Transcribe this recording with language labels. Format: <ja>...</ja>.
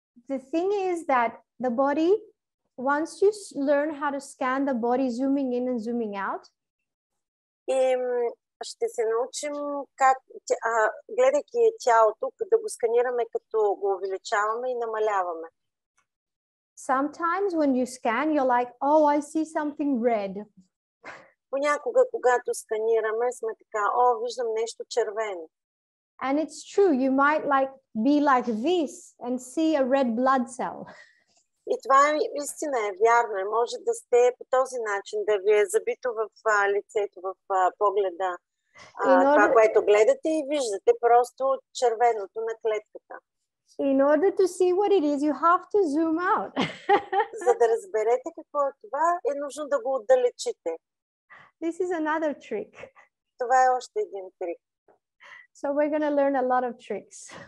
<en>The thing is that the body, once you learn how to scan the body zooming in and zooming out,</en> <bg>и ще се научим как, гледайки тялото, да го сканираме, като го увеличаваме и намаляваме.</bg> <en>Sometimes when you scan, you're like, oh, I see something red.</en> <bg>Понякога, когато сканираме, сме така, о, виждам нещо червено.</bg> <en>And it's true, you might be like this and see a red blood cell.</en> <bg>И това е истина, е вярно. Може да сте по този начин, да ви е забито в лицето, в погледа. Това, което гледате и виждате просто червеното на клетката.</bg> <en>In order to see what it is, you have to zoom out.</en> <bg>За да разберете какво е това, е нужно да го отдалечите.</bg> <en>This is another trick.</en> <bg>Това е още един трик.</bg> <en>So we're going to learn a lot of tricks.</en>